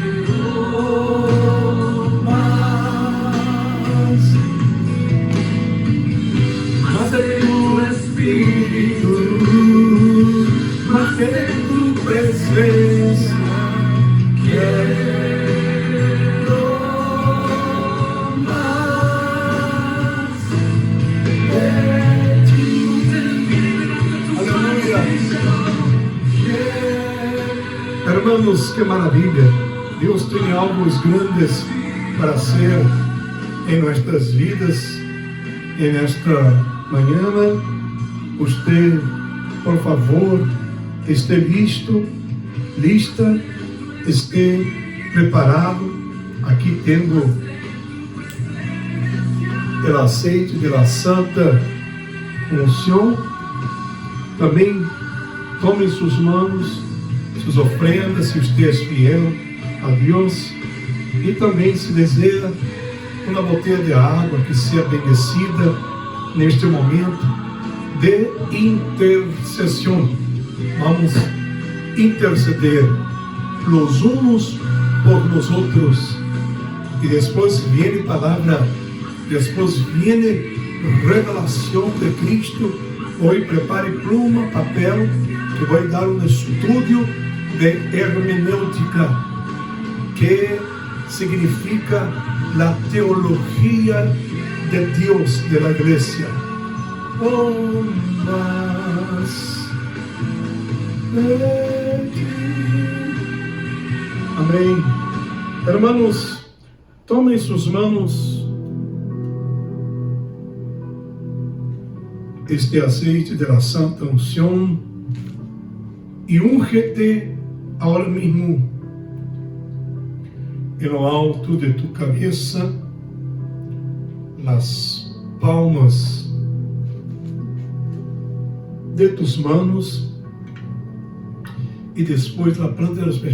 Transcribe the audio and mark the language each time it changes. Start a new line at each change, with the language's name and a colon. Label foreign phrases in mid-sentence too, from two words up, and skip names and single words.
Spanish: Más de tu Espíritu, más de tu presencia quiero, más de ti. Aleluya. Hermanos, qué maravilla.
Portuguese: Deus tem algo grandes para
Spanish: hacer en nuestras vidas. En esta mañana, usted, por favor, esté listo, lista, esté preparado. Aquí tengo el aceite de la Santa Unción. También tome en sus manos sus ofrendas, si usted es fiel a Deus.
Portuguese: E também, se deseja, uma botella de água que seja bendecida neste momento de intercessão.
Spanish: Vamos interceder los unos por los otros.
Portuguese: E depois viene palavra, depois viene revelação de Cristo. Hoje prepare pluma, papel, que vou dar um estudo de hermenêutica, que significa
Spanish: la teología de Dios de la iglesia. Oh, más de ti. Amém. Hermanos, tomem sus manos este aceite de la Santa Unción y úngete ahora mismo en lo alto de tu cabeza, las palmas de tus manos y después la planta de los pies.